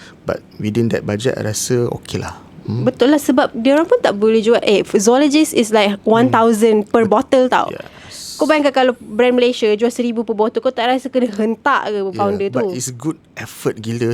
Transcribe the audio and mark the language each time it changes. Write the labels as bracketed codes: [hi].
[en] But within that budget, I [ms] rasa okay lah. Betul lah, sebab dia orang pun tak boleh jual. [en] Zoologist is like 1,000 per bottle tau. [ms] Kau bayangkan kalau brand Malaysia jual 1,000 [en] per bottle, [ms] kau tak rasa kena hentak ke founder tu? [en] But it's good effort [ms] gila.